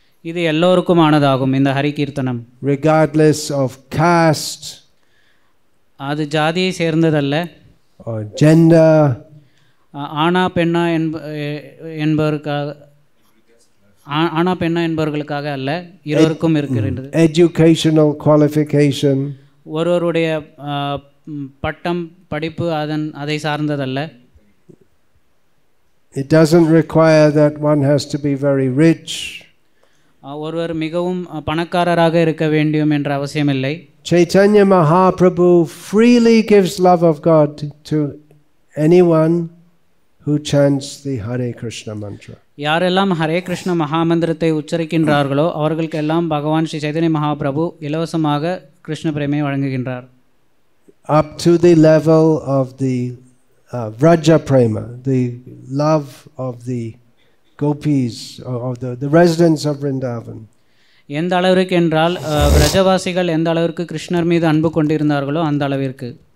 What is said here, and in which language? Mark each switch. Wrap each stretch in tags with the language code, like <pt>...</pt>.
<ta>இது எல்லோருக்குமானதாகும் இந்த ஹரி கீர்த்தனம்.</ta> <en>Regardless of caste,</en> <ta>அது ஜாதியை சேர்ந்ததல்ல,</ta> <en>or gender,</en> <ta>ஆனா பெண்ணா என்பவர்களுக்காக அல்ல, இருவருக்கும் இருக்கிறது.</ta> <en>educational qualification,</en> <ta>ஒருவருடைய பட்டம் படிப்பு அதை சார்ந்ததல்ல.</ta> <en>it doesn't require that one has to be very rich.</en> <ta>ஒருவர் மிகவும் பணக்காரராக இருக்க வேண்டும் என்ற அவசியமில்லை.</ta> <en>Chaitanya Mahaprabhu freely gives love of God to anyone who chants the Hare Krishna mantra.</en> <ta>யாரெல்லாம் ஹரே கிருஷ்ண மகாமந்திரத்தை உச்சரிக்கின்றார்களோ அவர்களுக்கெல்லாம் பகவான் ஸ்ரீ சைதன்ய மகாபிரபு இலவசமாக கிருஷ்ண பிரேமையை வழங்குகின்றார்.</ta> <en>Up to the level of the Vraja Prema, the love of the gopis, of the residents of Vrindavan.</en> <ta>எந்த அளவிற்கு என்றால் விரஜவாசிகள் எந்த அளவிற்கு கிருஷ்ணர் மீது அன்பு கொண்டிருந்தார்களோ அந்த அளவிற்கு.</ta>